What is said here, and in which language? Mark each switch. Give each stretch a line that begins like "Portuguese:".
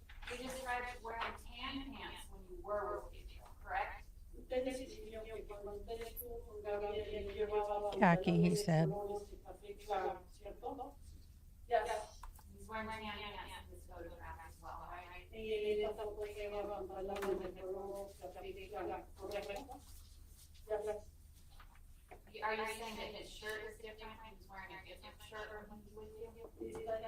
English: You described wearing tan pants when you were with Gabriel, correct?
Spanish: Ustedes dijeron que cuando usted estuvo con Gabriel, él llevaba
English: Khaki, he said.
Spanish: Claro, ¿cierto?
English: Yes. He's wearing tan pants in this photograph as well, right?
Spanish: Y esta foto lleva pantalones de color café claro, ¿correcto?
English: Yes. Are you saying that his shirt is different? He was wearing a different shirt when he was with you?